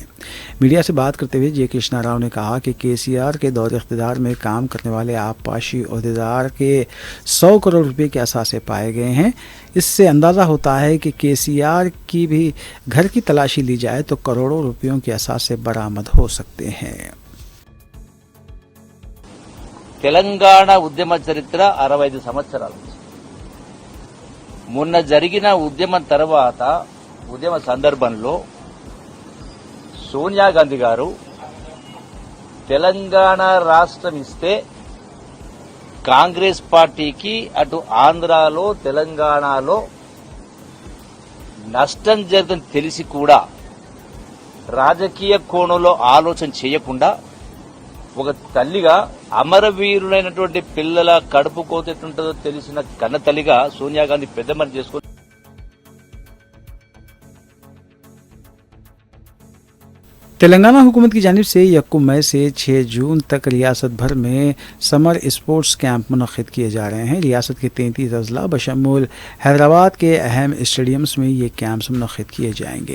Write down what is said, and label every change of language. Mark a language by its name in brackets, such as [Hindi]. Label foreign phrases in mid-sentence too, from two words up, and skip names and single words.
[Urdu] میڈیا سے بات کرتے ہوئے جے کرشنا راؤ نے کہا کہ KCR کے دور اقتدار میں کام کرنے والے آبپاشی عہدیدار کے 100 کروڑ روپے کے اثاثے پائے گئے ہیں۔ اس سے اندازہ ہوتا ہے کہ KCR کی بھی گھر کی تلاشی لی جائے تو کروڑوں روپیوں کے اثاثے برآمد ہو سکتے ہیں۔ [Telugu] తెలంగాణ ఉద్యమ చరిత్ర 65 సంవత్సరాలు. మొన్న జరిగిన ఉద్యమం తర్వాత ఉద్యమ సందర్భంలో సోనియా గాంధీ గారు తెలంగాణ రాష్ట్రం ఇస్తే కాంగ్రెస్ పార్టీకి అటు ఆంధ్రాలో తెలంగాణలో నష్టం జరుగుతుందని తెలిసి కూడా రాజకీయ కోణంలో ఆలోచన చేయకుండా ఒక తల్లిగా అమరవీరులైనటువంటి పిల్లల కడుపు కోత ఎట్లుంటుందో తెలిసిన కన్న తల్లిగా సోనియా గాంధీ పెద్ద మనిషి చేసుకుని [Urdu] تلنگانہ حکومت کی جانب سے 1 مئی سے 6 جون تک ریاست بھر میں [English] summer sports camp [Urdu] منعقد کیے جا رہے ہیں۔ ریاست کے 33 اضلاع بشمول حیدرآباد کے اہم اسٹیڈیمز میں یہ کیمپس منعقد کیے جائیں گے۔